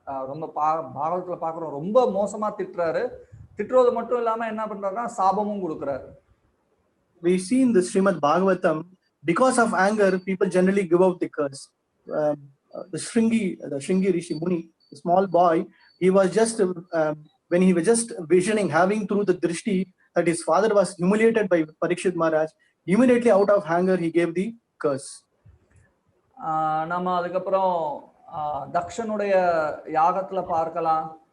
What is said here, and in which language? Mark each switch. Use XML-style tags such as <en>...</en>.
<ta>ரொம்ப பாகவத்துல பாக்குறோம், ரொம்ப மோசமா திட்டுறாரு. திட்டுறது மட்டும் இல்லாம என்ன பண்றாருன்னா சாபமும் கொடுக்குறாரு.</ta> <en>We see in the Srimad Bhagavatam, because of anger, people generally give out the curse. The Shringi Rishi Muni, the small boy, he was just when he was just visioning, having through the drishti that his father was humiliated by Parikshit Maharaj, immediately out of anger he gave the curse.</en> <ta>நம்ம அதுக்கப்புறம் தக்ஷனுடைய யாகத்துல பார்க்கலாம்.</ta>